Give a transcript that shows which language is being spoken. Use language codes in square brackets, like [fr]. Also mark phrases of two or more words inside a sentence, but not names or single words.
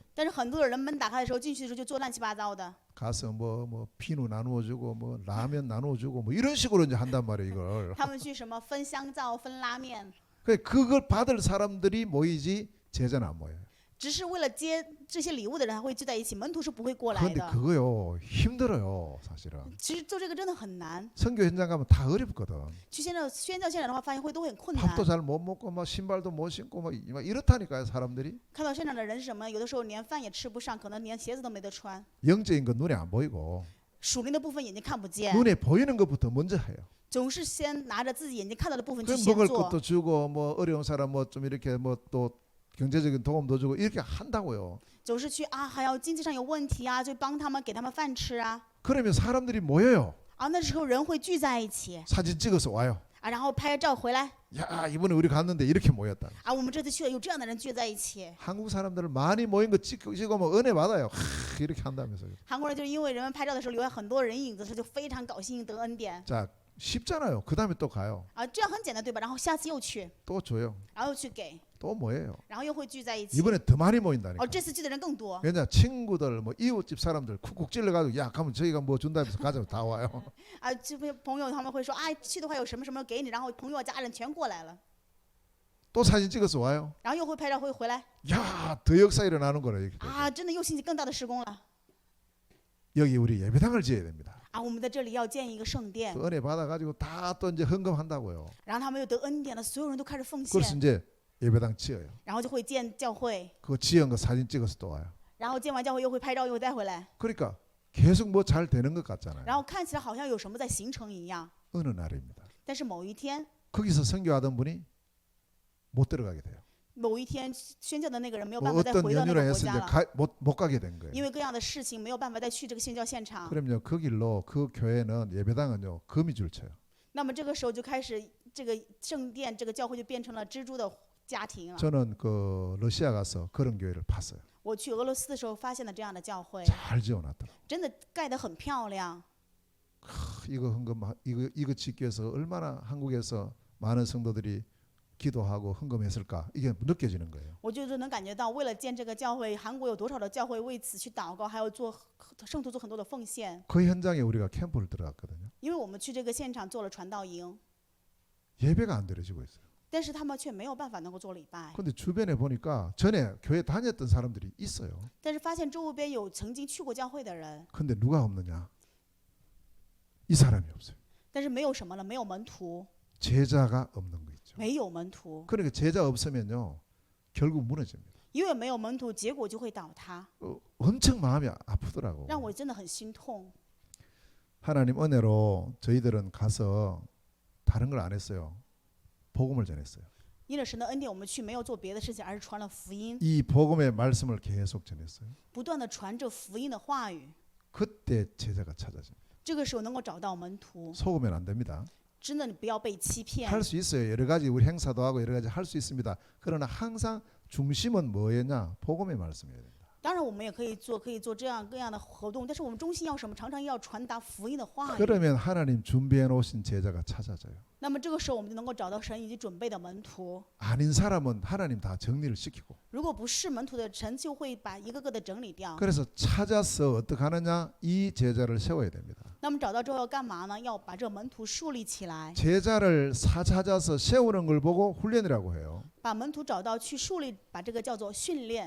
[zh] 但是很多的人门打开的时候，进去的时候就做乱七八糟的， [ko] 가서 뭐 비누 나누어 주고 뭐 라면 나누어 주고 뭐 이런 식으로 이제 한단 말이에요, 이걸. [zh] 他们去什么分香皂、分拉面， [ko] 그걸 받을 사람들이 모이지 제자는 안 모여요. [zh] 只是为了接这些礼物的人还会聚在一起，门徒是不会过来 [ko] 그런데 [zh] 的。 [ko] 그거요 힘들어요, 사실은. [zh] 其实做这个真的很难。 [ko] 선교 현장 가면 다 어렵거든. [zh] 去宣教现场的话，发现会都很困难。 [ko] 밥도 잘 못 먹고 막 신발도 못 신고 막 이렇다니까요, 사람들이. [zh] 看到现场的人是什么呢？有的时候连饭也吃不上，可能连鞋子都没得穿。 [ko] 영적인 건 눈에 안 보이고 [zh] 属灵的部分眼睛看不见， [ko] 눈에 보이는 것부터 먼저 해요. [zh] 总是先拿着自己眼睛看到的部分 [ko] 그 [zh] 去先 [ko] 먹을 [zh] 做 [ko] 것도 。 주고 뭐 어려운 사람 뭐 좀 이렇게 뭐 또 경제적인 도움도 주고 이렇게 한다고요. [zh] 总是去啊，还要经济上有问题啊，就帮他们给他们饭吃啊。 [ko] 그러면 사람들이 모여요. [zh] 啊，那时候人会聚在一起 [ko] 사진 찍어서 와요. [zh] 啊，然后拍照回来 [ko] 야, 이번에 우리 갔는데 이렇게 모였다. [zh] 啊，我们这次去了，有这样的人聚在一起。 [ko] 한국 사람들을 많이 모인 거 찍고 뭐 은혜 받아요. 이렇게 한다면서요. [zh] 韩国人就是因为人们拍照的时候留下很多人影子的时候，就非常高兴得恩典 [ko] 자, 쉽잖아요. 그 다음에 또 가요. [zh] 啊，这样很简单对吧？然后下次又去， [ko] 또 줘요. [zh] 然后又去给， [ko] 또 뭐예요? [zh] 然后又会聚在一起。 [ko] 이번에 더 많이 모인다니까. [zh] 哦，这次聚的人更多 [ko] 왜냐 친구들 뭐 이웃집 사람들 쿡쿡 찔러가지고 야 가면 저희가 뭐 준다면서 가자고 다 와요. [zh] 啊，这边朋友他们会说啊，去的话有什么什么给你，然后朋友家人全过来了， [ko] 또 사진 찍어서 와요. [zh] 然后又会拍照会回来 [ko] 야, 더 역사 일어나는 거라 이렇게. [zh] 啊，真的又兴起更大的施工了 [ko] 여기 우리 예배당을 지어야 됩니다. [zh] 啊！我们在这里要建一个圣殿， [ko] 그 은혜 받아가지고 다 또 이제 헌금한다고요. [zh] 然后他们又得恩典了，所有人都开始奉 [ko] 그래서 [zh] 献， [ko] 이제 예배당 지어요. [zh] 然后就会建教会， [ko] 그거 지은 거 사진 찍어서 또 와요. [zh] 然后建完教会又会拍照又会带回来， [ko] 그러니까 계속 뭐 잘 되는 것 같잖아요. [zh] 然后看起来好像有什么在形成一样， [ko] 어느 날입니다. [zh] 但是某一天， [ko] 거기서 선교하던 분이 못 들어가게 돼요. [zh] 某一天宣教的那个人没有 [ko] 뭐 [zh] 办法再 [ko] 어떤 [zh] 回到那 [ko] 연유로 [zh] 个国 [ko] 해서 [zh] 家 [ko] 이제 [zh] 了， [ko] 못 가게 된 거예요. [zh] 因为各样的事情没有办法再去这个宣教现场。 [ko] 그럼요 그 길로 그 교회는 예배당은요 거미줄 쳐요. [zh] 那么这个时候就开始，这个圣殿这个教会就变成了蜘蛛的家庭了。 [ko] 저는 그 러시아 가서 그런 교회를 봤어요. [zh] 我去俄罗斯的时候发现了这样的教会， [ko] 잘 지어놨더라고. [zh] 真的盖得很漂亮。 [ko] 이거 헌금 이거 짓기 위해서 얼마나 한국에서 많은 성도들이 기도하고 헌금했을까 이게 느껴지는 거예요. [zh] 我就是能感觉到，为了建这个教会，韩国有多少的教会为此去祷告，还有做圣徒做很多的奉献。 [ko] 그 현장에 우리가 캠프를 들어갔거든요. [zh] 因为我们去这个现场做了传道营， [ko] 예배가 안 드려지고 있어요. [zh] 但是他们却没有办法能够做礼拜。 [ko] 근데 주변에 보니까 전에 교회 다녔던 사람들이 있어요. [zh] 但是发现周边有曾经去过教会的人， [ko] 근데 누가 없느냐? 이 사람이 없어요. [zh] 但是没有什么了，没有门徒， [ko] 제자가 없는 거 있죠. [zh] 没有门徒， [ko] 그러니까 제자 없으면요 결국 무너집니다. [zh] 因为没有门徒，结果就会倒塌， [ko] 엄청 마음이 아프더라고. [zh] 让我真的很心痛。 [ko] 하나님 은혜로 저희들은 가서 다른 걸 안 했어요. 복음을 전했어요. [zh] 因着神的恩典，我们去没有做别的事情，而是传了福音， [ko] 이 복음의 말씀을 계속 전했어요. [zh] 不断的传着福音的话语。 [ko] 그때 제자가 찾아집니다. [zh] 这个时候能够找到门徒， [ko] 속으면 안 됩니다. [zh] 真的你不要被欺骗。 [ko] 할 수 있어요. 여러 가지 우리 행사도 하고 여러 가지 할 수 있습니다. 그러나 항상 중심은 뭐였냐? 복음의 말씀이어야 됩니다. [zh] 当然，我们也可以做这样各样的活动，但是我们中心要什么？常常要传达福音的话语。 [ko] 그러면 하나님 준비해 놓으신 제자가 찾아져요. [zh] 那么这个时候，我们就能够找到神已经准备的门徒。 [ko] 아닌 사람은 하나님 다 정리를 시키고 [zh] 如果不是门徒的，神就会把一个个的整理掉。 [ko] 그래서 찾아서 어떻게 하느냐? 이 제자를 세워야 됩니다. [zh] 那么找到之后要干嘛呢？要把这个门徒树立起来， [ko] 제자를 찾아서 세우는 걸 보고 훈련이라고 해요. [zh] 把门徒找到去树立，把这个叫做训练。